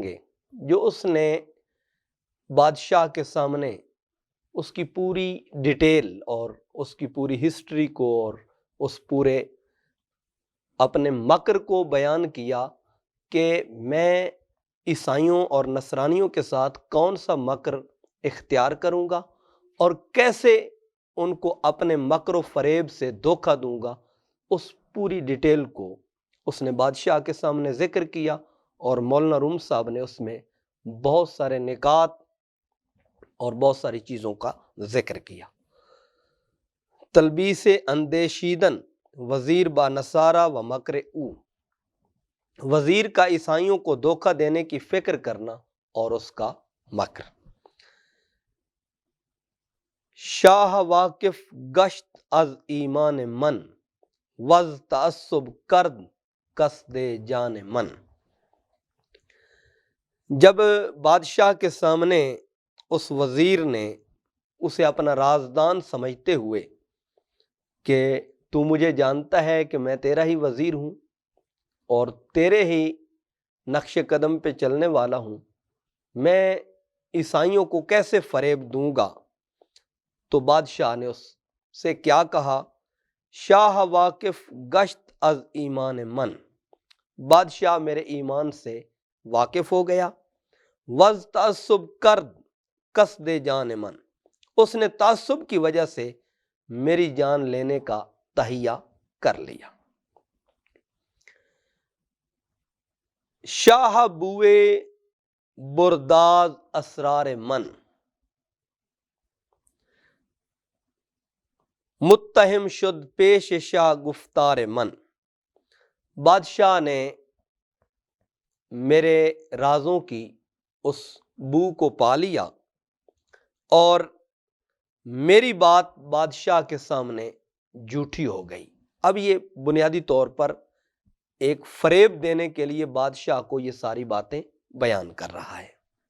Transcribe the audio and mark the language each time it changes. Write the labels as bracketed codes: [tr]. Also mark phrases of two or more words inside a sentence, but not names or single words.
[ur] گے، جو اس نے بادشاہ کے سامنے اس کی پوری ڈیٹیل اور اس کی پوری ہسٹری کو اور اس پورے اپنے مکر کو بیان کیا کہ میں عیسائیوں اور نصرانیوں کے ساتھ کون سا مکر اختیار کروں گا اور کیسے ان کو اپنے مکر و فریب سے دھوکہ دوں گا۔ اس پوری ڈیٹیل کو اس نے بادشاہ کے سامنے ذکر کیا اور مولانا روم صاحب نے اس میں بہت سارے نکات اور بہت ساری چیزوں کا ذکر کیا۔ [fa] تلبیس اندیشیدن وزیر با نصارہ و مکر او، [ur] وزیر کا عیسائیوں کو دھوکہ دینے کی فکر کرنا اور اس کا مکر۔ [fa] شاہ واقف گشت از ایمان من، وز تعصب کرد قصد جان من۔ [ur] جب بادشاہ کے سامنے اس وزیر نے اسے اپنا رازدان سمجھتے ہوئے کہ تو مجھے جانتا ہے کہ میں تیرا ہی وزیر ہوں اور تیرے ہی نقش قدم پہ چلنے والا ہوں، میں عیسائیوں کو کیسے فریب دوں گا، تو بادشاہ نے اس سے کیا کہا؟ [fa] شاہ واقف گشت از ایمان من، [ur] بادشاہ میرے ایمان سے واقف ہو گیا۔ [fa] وز تعصب کرد قصد جان من، [ur] اس نے تعصب کی وجہ سے میری جان لینے کا تہیہ کر لیا۔ [fa] شاہ بوئے برداز اسرار من، متہم شد پیش شاہ گفتار من، [ur] بادشاہ نے میرے رازوں کی اس بو کو پا لیا اور میری بات بادشاہ کے سامنے جھوٹی ہو گئی۔ اب یہ بنیادی طور پر ایک فریب دینے کے لیے بادشاہ کو یہ ساری باتیں بیان کر رہا ہے۔